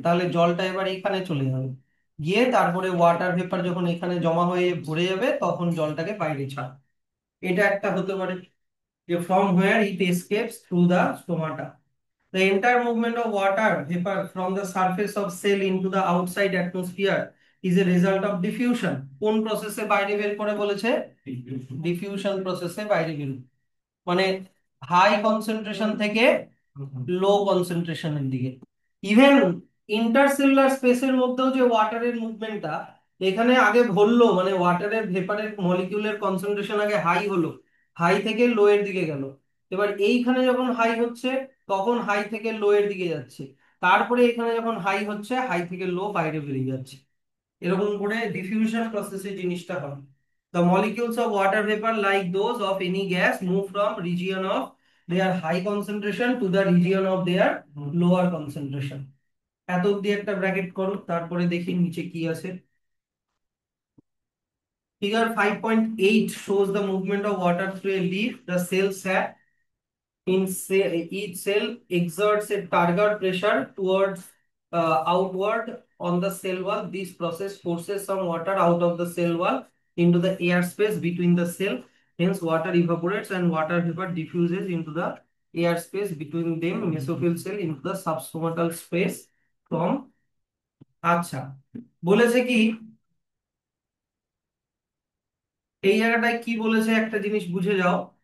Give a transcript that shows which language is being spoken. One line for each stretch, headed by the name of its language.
Bangla: তাহলে জলটা এবার এখানে চলে যাবে, গিয়ে তারপরে ওয়াটার ভেপার যখন এখানে জমা হয়ে ভরে যাবে তখন জলটাকে বাইরে ছাড়। এটা একটা হতে পারে, যে
English: From where it escapes through the stomata. The entire movement of water vapor from the surface of cell into the outside atmosphere is a result of diffusion.
Bangla: কোন প্রসেসে বাইরে বের করে বলেছে? ডিফিউশন প্রসেসে বাইরে বের, মানে হাই কনসেন্ট্রেশন থেকে লো কনসেন্ট্রেশনের দিকে। ইভেন ইন্টারসেলুলার স্পেসের মধ্যেও যে ওয়াটারের মুভমেন্টটা, এখানে আগে ভরলো, মানে ওয়াটারের ভেপারের মলিকিউলের কনসেন্ট্রেশন আগে হাই হলো, হাই থেকে লো এর দিকে গেল। এবার এইখানে যখন হাই হচ্ছে, তখন হাই থেকে লো এর দিকে যাচ্ছে, তারপরে এখানে যখন হাই হচ্ছে, হাই থেকে লো বাইরে বেরিয়ে যাচ্ছে। এরকম করে ডিফিউশন প্রসেসে জিনিসটা হয়।
English: The molecules of water vapor, like those of any gas, move from region of their high concentration to the region of their lower concentration.
Bangla: এত অব্দি একটা ব্র্যাকেট করো, তারপরে দেখি নিচে কি আছে।
English: Figure 5.8 shows the movement of water through a leaf. The cell sac each cell exerts a target pressure towards outward on the cell wall. This process forces some water out of the cell wall into the air space between the cell. Hence, water evaporates and water vapor diffuses into the air space between them. Mesophyll cell into the substomatal space from
Bangla: আচ্ছা, বলেছে কি এই জায়গাটায় কি বলেছে, একটা জিনিস বুঝে যাও।